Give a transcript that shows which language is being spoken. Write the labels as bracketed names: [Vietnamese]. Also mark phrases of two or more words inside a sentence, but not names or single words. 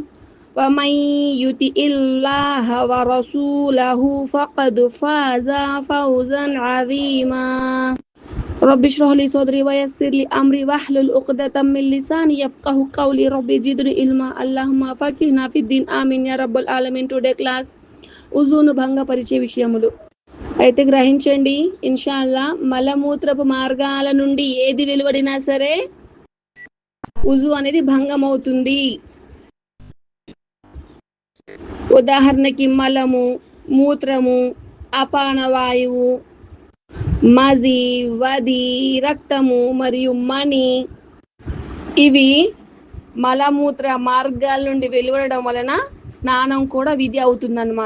[Arabic] ومن يطع الله ورسوله فقد فاز فوزا عظيما رب اشرح لي صدري ويسر لي امري واحلل عقدة من لساني يفقهوا قولي رب زدني علما اللهم فقهنا في الدين آمين يا رب العالمين. [English] today class [Telugu] ఉజూను భంగపరిచే విషయములు. అయితే గ్రహించండి ఇన్షాల్లా, మలమూత్రపు మార్గాల నుండి ఏది వెలువడినా సరే ఉజు అనేది భంగమవుతుంది. ఉదాహరణకి మలము, మూత్రము, అపానవాయువు, మది, వది, రక్తము మరియు మణి, ఇవి మలమూత్ర మార్గాల నుండి వెలువడడం వలన స్నానం కూడా విధి అవుతుందన్నమాట.